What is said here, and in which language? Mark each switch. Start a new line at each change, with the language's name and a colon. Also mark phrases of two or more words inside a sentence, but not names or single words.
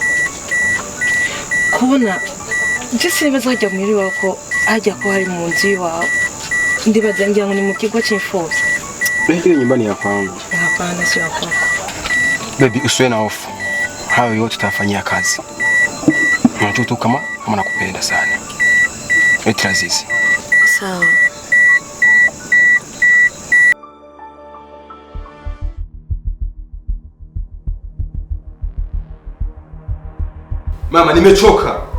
Rundi: kubona je sinibaza hajya muri wako hajya ko hari mu nzu iwawe ndibaza ngira ngo ni mu kigo c'imfuvyi.
Swahili: Hiyo nyumbani ya kwangu. Hapana, sio kwako. Baby, usiwe na hofu. Hayo yote tutafanyia kazi. Unajua tu kama nakupenda sana. Eti Azizi. Sawa. Mama, nimechoka.